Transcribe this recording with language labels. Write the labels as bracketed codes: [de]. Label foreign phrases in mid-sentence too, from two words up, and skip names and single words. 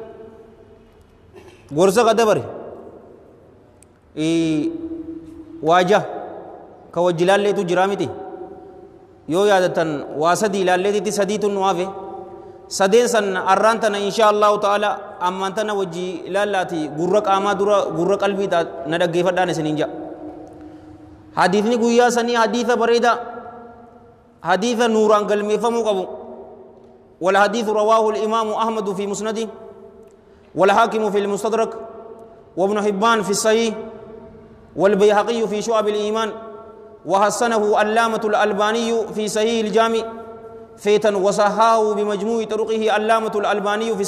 [om] gorsa qadabare waaja ka wajji ilaalleetu jiraa miti yoo yaadatan waa sadii ilaalleetitti sadiitu nu hafe sadeen san arraan tana [ar] إن شاء الله تعالى [om] ammaan tana wajji ilaallaati gurra qaamaa dura gurra qalbii na dhaggeeffadhaan isiniin ja'a hadiisni guyyaa sanii hadiisa bareeda hadiisa nuuraan galmeeffamuu qabu [ar] والحديث رواه الإمام أحمد في مسنده والحاكم في المستدرك وابن حبان في الصحيح والبيهقي في شعب الإيمان وحسنه علامة الألباني في صحيح الجامع فيتا وصححه بمجموع طرقه علامة الألباني في